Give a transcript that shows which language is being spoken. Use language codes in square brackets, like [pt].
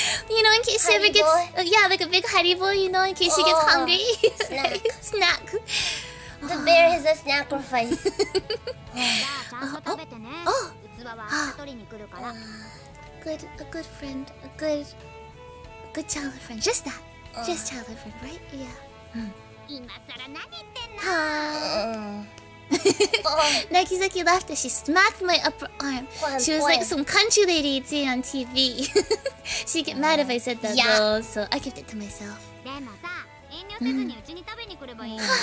[en] You know, in case she ever gets, like a big Haribo, you know, in case she gets hungry. Snack. The bear is a sacrifice. [ja] じゃあちゃんと食べてね。器は明日取りに来るから。 [en] A good friend, a good childhood friend. Just that. Just childhood friend, right? Yeah. [ja] 今さら何言ってんの？ [en] Nakizaki laughed as she smacked my upper arm. She was like some country lady you'd see on TV. She'd get mad if I said that though, so I kept it to myself. [ja] でもさ、遠慮せずにうちに食べに来ればいい。